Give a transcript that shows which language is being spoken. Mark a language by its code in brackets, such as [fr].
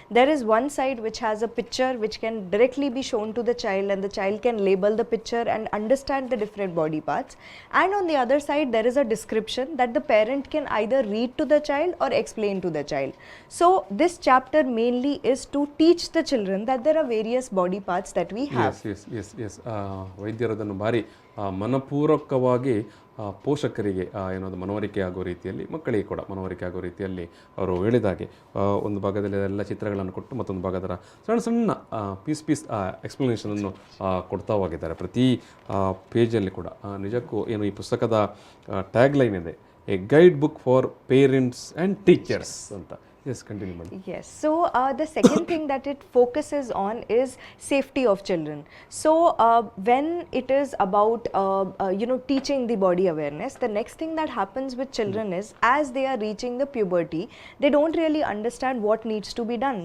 [en] There is one side which has a picture which can directly be shown to the child, and the child can label the picture and understand the different body parts. And on the other side, there is a description that the parent can either read to the child or explain to the child. So this chapter mainly is to teach the children that there are various body parts that we have. [kn] S ವೈದ್ಯರದನ್ನು ಭಾರಿ ಮನಪೂರ್ವಕವಾಗಿ ಪೋಷಕರಿಗೆ ಏನದು ಮನವರಿಕೆ ಆಗೋ ರೀತಿಯಲ್ಲಿ, ಮಕ್ಕಳಿಗೆ ಕೂಡ ಮನವರಿಕೆ ಆಗೋ ರೀತಿಯಲ್ಲಿ ಅವರು ಹೇಳಿದಾಗೆ ಒಂದು ಭಾಗದಲ್ಲಿ ಎಲ್ಲ ಚಿತ್ರಗಳನ್ನು ಕೊಟ್ಟು ಮತ್ತೊಂದು ಭಾಗದ ಸಣ್ಣ ಸಣ್ಣ ಪೀಸ್ ಎಕ್ಸ್ಪ್ಲನೇಷನನ್ನು ಕೊಡ್ತಾ ಹೋಗಿದ್ದಾರೆ ಪ್ರತಿ ಪೇಜಲ್ಲಿ ಕೂಡ. ನಿಜಕ್ಕೂ ಏನು ಈ ಪುಸ್ತಕದ ಟ್ಯಾಗ್ ಲೈನ್ ಇದೆ, [en] a guide book for parents and teachers [kn] ಅಂತ. [en] Yes, continue, madam. Yes. So the second thing that it focuses on is safety of children. So when it is about teaching the body awareness, the next thing that happens with children is, as they are reaching the puberty, they don't really understand what needs to be done.